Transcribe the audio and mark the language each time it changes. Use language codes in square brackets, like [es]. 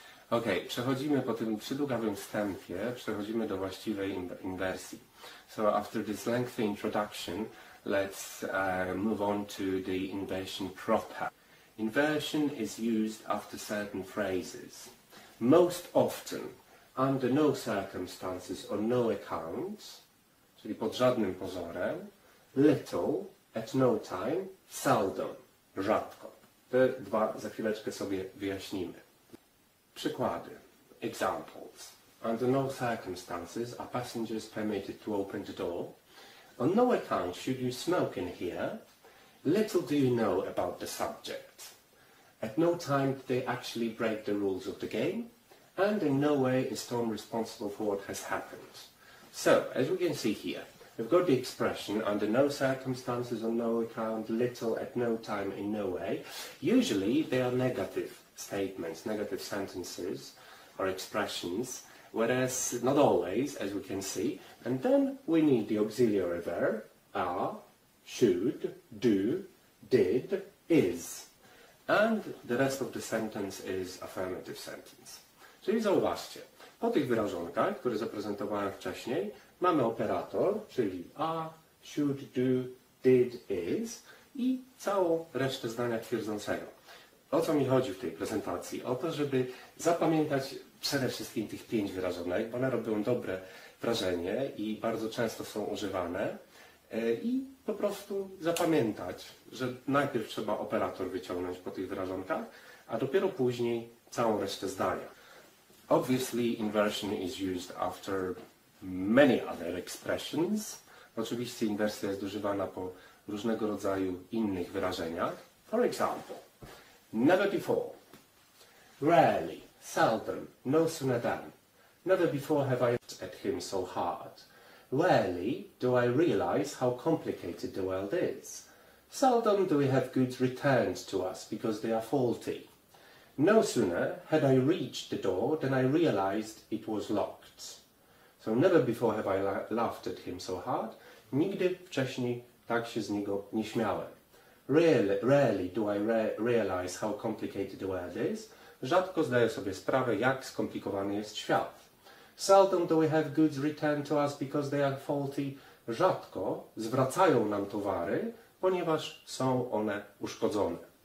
[pl] Ok, przechodzimy po tym przydługawym wstępie, przechodzimy do właściwej inwersji. [en] So after this lengthy introduction, let's move on to the inversion proper. Inversion is used after certain phrases. Most often, under no circumstances or no accounts, [pl] czyli pod żadnym pozorem, [en] little, at no time, seldom, rzadko. [pl] Te dwa za chwileczkę sobie wyjaśnimy. Przykłady. Examples. [en] Under no circumstances are passengers permitted to open the door. On no account should you smoke in here. Little do you know about the subject. At no time do they actually break the rules of the game. And in no way is Tom responsible for what has happened. So, as we can see here, we've got the expression under no circumstances, on no account, little, at no time, in no way. Usually they are negative statements, negative sentences or expressions, whereas not always, as we can see. And then we need the auxiliary verb, are, should, do, did, is. And the rest of the sentence is affirmative sentence. [pl] Czyli zauważcie, po tych wyrażonkach, które zaprezentowałem wcześniej, mamy operator, czyli are, should, do, did, is i całą resztę zdania twierdzącego. O co mi chodzi w tej prezentacji? O to, żeby zapamiętać przede wszystkim tych 5 wyrażonek, bo one robią dobre wrażenie i bardzo często są używane i po prostu zapamiętać, że najpierw trzeba operator wyciągnąć po tych wyrażonkach, a dopiero później całą resztę zdania. [en] Obviously, inversion is used after many other expressions. [pl] Oczywiście inwersja jest używana po różnego rodzaju innych wyrażeniach. [en] For example, never before, rarely, seldom, no sooner than. Never before have I looked at him so hard. Rarely do I realize how complicated the world is. Seldom do we have goods returned to us because they are faulty. No sooner had I reached the door than I realized it was locked. So never before have I laughed at him so hard. [pl] Nigdy wcześniej tak się z niego nie śmiałem. [en] Rarely do I realize how complicated the world is. [pl] Rzadko zdaję sobie sprawę, jak skomplikowany jest świat. [en] Seldom do we have goods returned to us because they are faulty. [pl] Rzadko zwracają nam towary, ponieważ są one uszkodzone.